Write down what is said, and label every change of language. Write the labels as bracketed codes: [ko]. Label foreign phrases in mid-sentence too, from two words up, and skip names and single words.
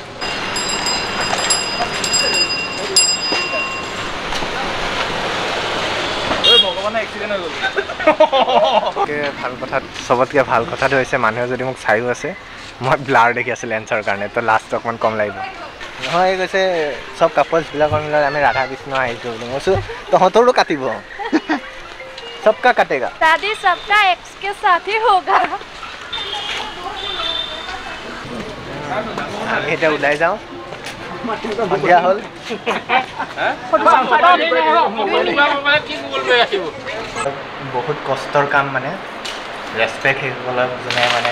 [as] ভাল কথা চবতকৈ ভাল কথাটো হৈছে মানুহে যদি মোক চাইও আছে মই ব্লাৰ দেখি আছোঁ লেন্সৰ কাৰণে তো লাষ্টটো অকণমান কম লাগিব নহয় কৈছে চব কাপলছবিলাকৰ মিলত আমি ৰাধা কৃষ্ণ আহিছোঁ বুলি মই কৈছোঁ তহঁতৰো কাটিব [hi] सबका कटेगा शादी सबका एक्स के साथ ही होगा [as] আমি এটা ওলাই যাওঁ সন্ধিয়া হ'ল বহুত কষ্টৰ কাম মানে ৰেচপেক্ট সেইসকলক যোনে মানে